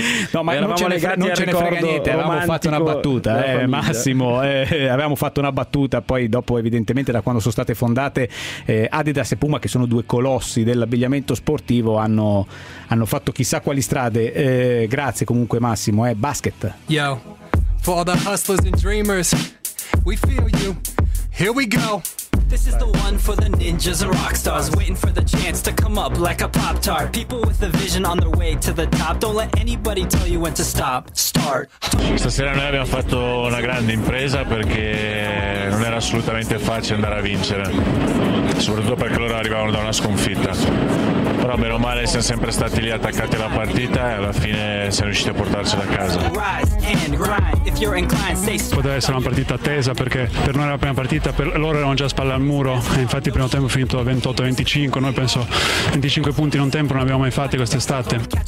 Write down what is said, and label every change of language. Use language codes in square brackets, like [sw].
[it] No, ma non ce ne frega niente, avevamo fatto una battuta, Massimo, avevamo fatto una battuta, poi dopo evidentemente da quando sono state fondate Adidas e Puma, che sono due colossi dell'abbigliamento sportivo, hanno fatto chissà quali strade. Grazie comunque, Massimo, basket. [en] Yo, for all the hustlers and dreamers, we feel you, here we go. This is the one for the ninjas and rock stars, waiting for the chance to come up like a pop tart. People with a vision on their way to the top. Don't let anybody tell you when to stop. Start. [it] Stasera noi abbiamo fatto una grande impresa, perché non era assolutamente facile andare a vincere, soprattutto perché loro arrivavano da una sconfitta. Però meno male siamo sempre stati lì attaccati alla partita e alla fine siamo riusciti a portarcela a casa. Poteva essere una partita tesa, perché per noi era la prima partita, per loro erano già spalle al muro, e infatti il primo tempo è finito a 28-25, noi penso 25 punti in un tempo non abbiamo mai fatti quest'estate.